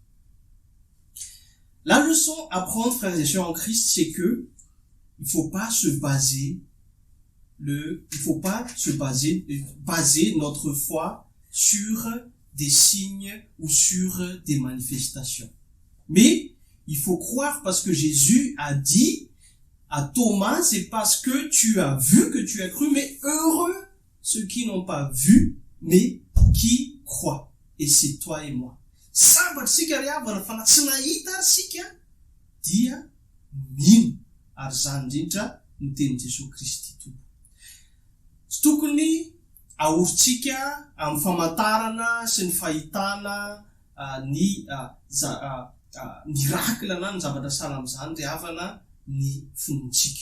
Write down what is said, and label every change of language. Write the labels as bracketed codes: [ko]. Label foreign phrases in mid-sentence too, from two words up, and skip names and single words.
[fr] La leçon à prendre, frères et sœurs en Christ, c'est que il faut pas se baser notre foi sur des signes ou sur des manifestations. Mais il faut croire parce que Jésus a dit à Thomas, c'est parce que tu as vu que tu as cru, mais heureux ceux qui n'ont pas vu, mais qui croient. Et c'est toi et moi. [mg] Sambatsika ry havana fa na tsy nahita sika dia mino ary zany indrindra ny tenin Jesosy Kristy tompo. Tsy tokony ahorintsika amin'ny famantarana sy ny fahitana ny miracle na ny zavatra sahala amin'izany ry havana ny fonontsika.